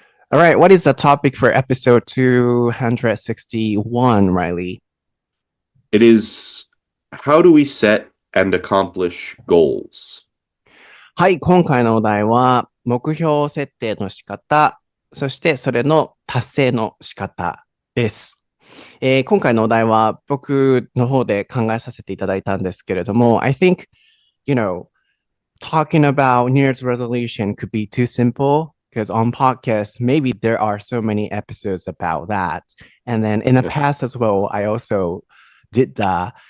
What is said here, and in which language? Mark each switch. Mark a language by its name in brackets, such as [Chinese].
[English] All right, what is the topic for episode 261, Riley? It is how do we set and accomplish goals? [Japanese] はい、今回のお題は、目標設定の仕方、そしてそれの達成の仕方です。 [English] 今回のお題は僕の方で考えさせていただいたんですけれども、 I think, talking about New Year's resolution could be too simple because on podcasts, maybe there are so many episodes about that. And then in the past as well, I also did that.